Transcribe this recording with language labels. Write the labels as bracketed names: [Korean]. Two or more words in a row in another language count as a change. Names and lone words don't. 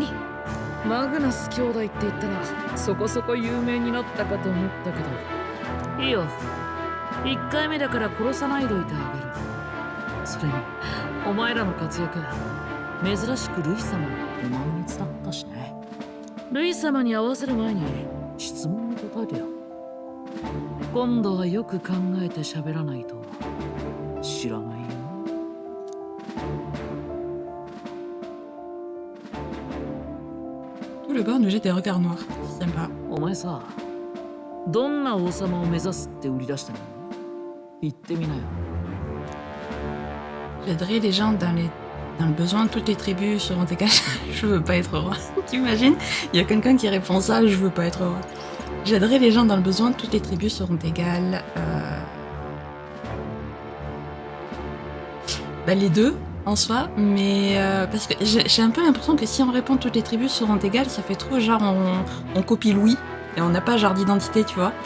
[Japanese] マグナス兄弟って言ったらそこそこ有名になったかと思ったけど、いいよ。1回目だから殺さないどいてあげる。それにお前らの活躍、珍しくルイ様のお前に伝ったしね。ルイ様に合わせる前に質問に答えてよ。今度はよく考えて喋らないと知らないよ。 [French] Tout le bord nous jette des regards noirs. C'est sympa. [Japanese] お前さ、どんな王様を目指すって売り出したの？言ってみなよ。 [French] J'aiderai les gens dans le besoin, toutes les tribus seront égales. Je veux pas être roi. T'imagines? Il y a quelqu'un qui répond ça, je veux pas être roi. J'aiderai les gens dans le besoin, toutes les tribus seront égales. Bah les deux, en soi, mais parce que j'ai un peu l'impression que si on répond toutes les tribus seront égales, ça fait trop genre on copie Louis, et on n'a pas genre d'identité, tu vois.